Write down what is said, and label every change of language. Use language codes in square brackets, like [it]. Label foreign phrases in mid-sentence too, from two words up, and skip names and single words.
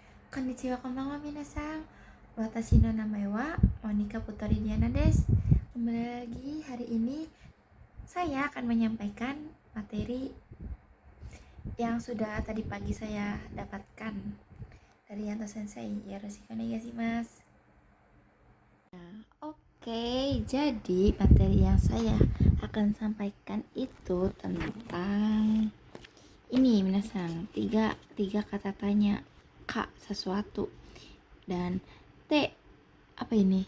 [ja] こんにちは こんばんは 皆さん. 私の名前は Monica Putri Diana des. [id] Kembali lagi hari ini saya akan menyampaikan materi yang sudah tadi pagi saya dapatkan dari Yanto Sensei. [ja] よろしくお願いします. [id] Oke, jadi materi yang saya akan sampaikan itu tentang ini minasan, tiga kata tanya. K sesuatu, dan T apa ini?